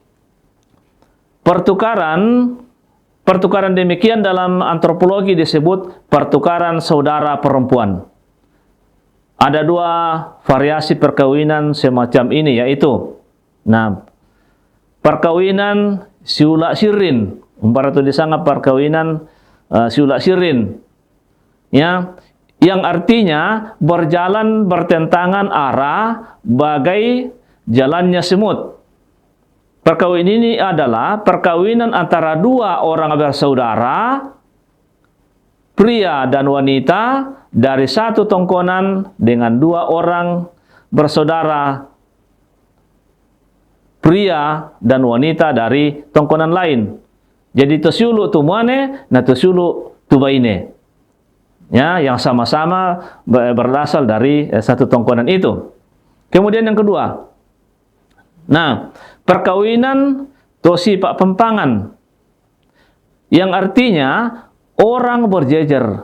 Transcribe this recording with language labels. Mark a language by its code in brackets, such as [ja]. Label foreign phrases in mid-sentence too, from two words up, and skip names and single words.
[id] Pertukaran demikian dalam antropologi disebut pertukaran saudara perempuan. Ada dua variasi perkawinan semacam ini, yaitu perkawinan siula sirin, umpara disanggap perkawinan siula sirin, ya, yang artinya berjalan bertentangan arah bagai jalannya semut. Perkawinan ini adalah perkawinan antara dua orang bersaudara, pria dan wanita dari satu tongkonan dengan dua orang bersaudara, pria dan wanita dari tongkonan lain. [sda] Jadi tusiulu tumuane, na tusiulu tubaine. [id] Ya, yang sama-sama berasal dari satu tongkonan itu. Kemudian yang kedua, perkawinan tosi pak pempangan, yang artinya orang berjejer.